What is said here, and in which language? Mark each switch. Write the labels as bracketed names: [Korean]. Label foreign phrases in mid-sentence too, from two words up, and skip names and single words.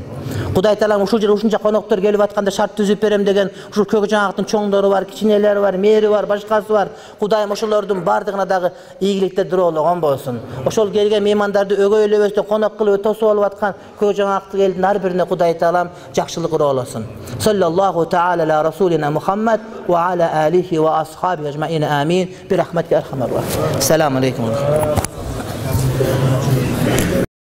[Kyrgyz] Кудай Таалам ушул жерге ушунча коноктор келип атканда шарт түзүп берем деген ушул көк жаңактын чоңдору бар, кичинелери бар, мэри бар, башкасы бар. Кудайым ошолордун бардыгына дагы ийгиликтер дуроологон болсун. Ошол келген меймандарды өгөйлөбөстөн конок кылып тосуп алып аткан көк жаңактык элдин ар бирине Кудай Таалам жакшылык ыроолосун. [Arabic] صلى الله تعالى على رسولنا محمد وعلى آله وأصحابه أجمعين آمين برحمتك أرحم الراحمين. السلام عليكم.